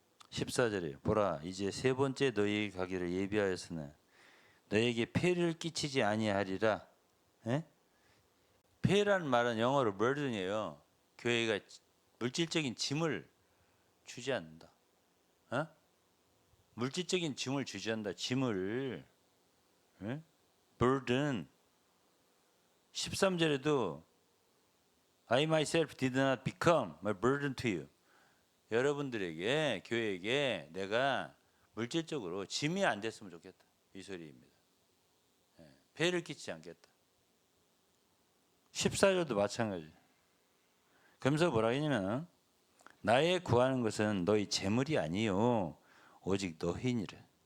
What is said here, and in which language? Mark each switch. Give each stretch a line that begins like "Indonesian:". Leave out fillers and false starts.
Korean: 14절에 보라 이제 세 번째 너희에게 가기를 예비하였으나 너희에게 폐를 끼치지 아니하리라. 예? 폐라는 말은 영어로 burden이에요. 교회가 물질적인 짐을 주지 않는다. 어? 물질적인 짐을 주지 않는다. 짐을 예? burden. 13절에도
English: I myself did not become a burden to you.
Korean: 여러분들에게 교회에게 내가 물질적으로 짐이 안 됐으면 좋겠다. 이 소리입니다. 폐를 끼치지 않겠다. 14절도 마찬가지. 그러면서 뭐라 했냐면 나의 구하는 것은 너희 재물이 아니요 오직 너희니라.